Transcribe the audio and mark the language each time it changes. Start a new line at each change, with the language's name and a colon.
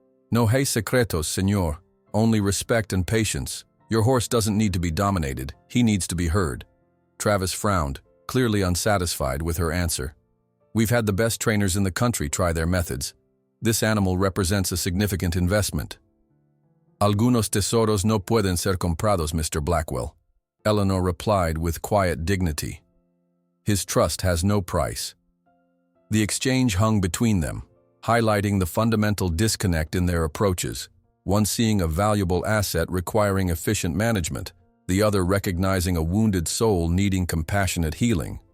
Spanish: "No hay secretos, señor.
English: Only respect and patience. Your horse doesn't need to be dominated. He needs to be heard." Travis frowned, clearly unsatisfied with her answer. "We've had the best trainers in the country try their methods. This animal represents a significant investment."
Spanish: "Algunos tesoros no pueden ser comprados, Mr.
English: Blackwell," Eleanor replied with quiet dignity. "His trust has no price." The exchange hung between them, highlighting the fundamental disconnect in their approaches, one seeing a valuable asset requiring efficient management, the other recognizing a wounded soul needing compassionate healing.